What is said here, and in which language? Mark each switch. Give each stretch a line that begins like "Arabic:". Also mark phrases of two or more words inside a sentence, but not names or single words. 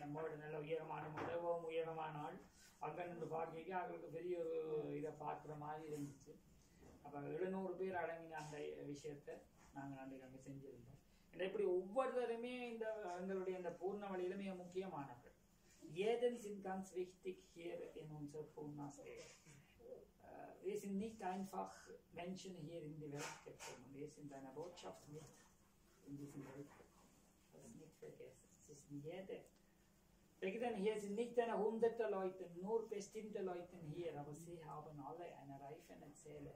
Tamil: நம்மளோட நல்ல உயரமான மிகவும் உயரமான ஆள் அங்கே நின்று பார்க்க அவங்களுக்கு பெரிய ஒரு இதை பார்க்குற மாதிரி இருந்துச்சு. அப்போ 700 பேர் அடங்கின அந்த விஷயத்தை நாங்கள் அங்கே செஞ்சுருந்தோம். இப்படி ஒவ்வொருத்தருமே இந்த எங்களுடைய இந்த பூர்ண வழியில மிக முக்கியமானவர்கள்.
German: Jeden sind ganz wichtig hier in unserer Purnasweg. Wir sind nicht einfach Menschen hier in die Welt gekommen. Wir sind eine Botschaft mit in diese Welt gekommen. Das ist nicht vergessen. Es ist jede. Hier sind nicht eine 100 Leute, nur bestimmte Leute hier, aber sie haben alle eine reifende Seele.